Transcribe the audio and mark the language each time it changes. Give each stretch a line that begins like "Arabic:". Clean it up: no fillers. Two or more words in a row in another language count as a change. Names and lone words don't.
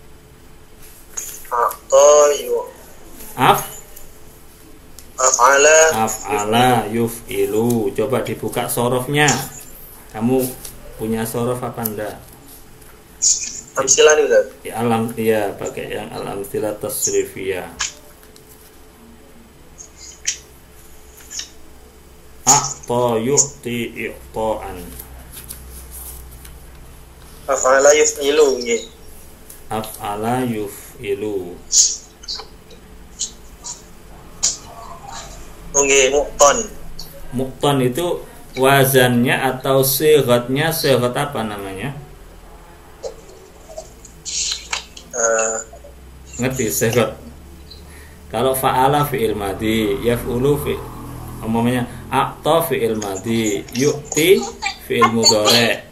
Arabic: أفعل يفعل.
Indonesian: Coba dibuka sorofnya. Kamu punya sorof apa enggak? Amsilah nih Ustaz. Iya, pakai yang al-amsilah tasrifiyah.
Arabic: أعطى يعطي إعطاء. أفعل يفعل nggih. أفعل يفعل.
Javanese: Nggih, muqton.
Indonesian: Muqton itu wazannya atau sighatnya, sighat apa namanya? Ngerti sighat?
Arabic: Kalau فعل فعل ماض يفعل umumnya أعطى فعل ماض يعطي فعل مضارع'.